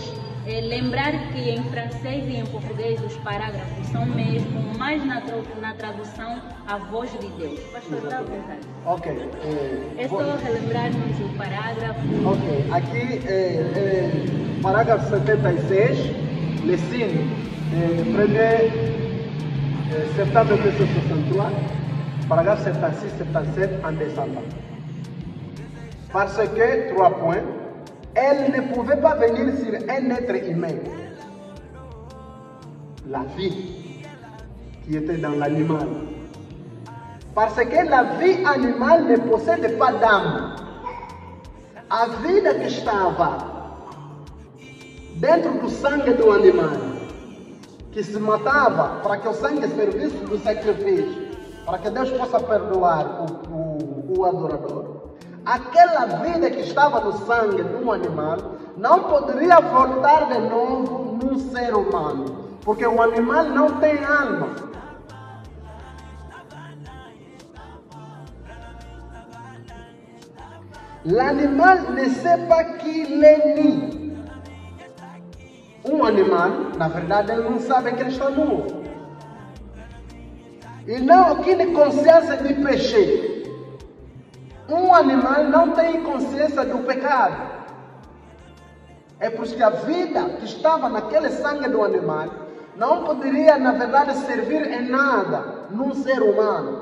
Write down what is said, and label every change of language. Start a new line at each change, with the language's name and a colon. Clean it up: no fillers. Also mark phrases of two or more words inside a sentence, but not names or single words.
Portuguese: Lembrar que em francês e em português os parágrafos são mesmo, mas na tradução a voz de Deus. Pastor, dá à vontade. Ok. É só relembrar-nos o parágrafo. Ok. Aqui, parágrafo 76,
French: le signe, 1er septembre 1963, parágrafo 76, 77 en descendant. Parce que, 3 points, elle ne pouvait pas venir sur un être humain. La vie qui était dans l'animal. Parce que la vie animale ne possède pas d'âme.
Portuguese: A vida que estava dentro do sangue do animal, que se matava para que o sangue servisse do sacrifício, para que Deus possa perdoar o adorador. Aquela vida que estava no sangue de um animal não poderia voltar de novo num ser humano, porque o animal não tem alma.
French: L'animal ne sait pas qu'il est nu.
Portuguese: Um animal, na verdade, ele não sabe que ele está nu. E não aquele consciência de péché. Um animal não tem consciência do pecado. É por isso que a vida que estava naquele sangue do animal não poderia, na verdade, servir em nada num ser humano.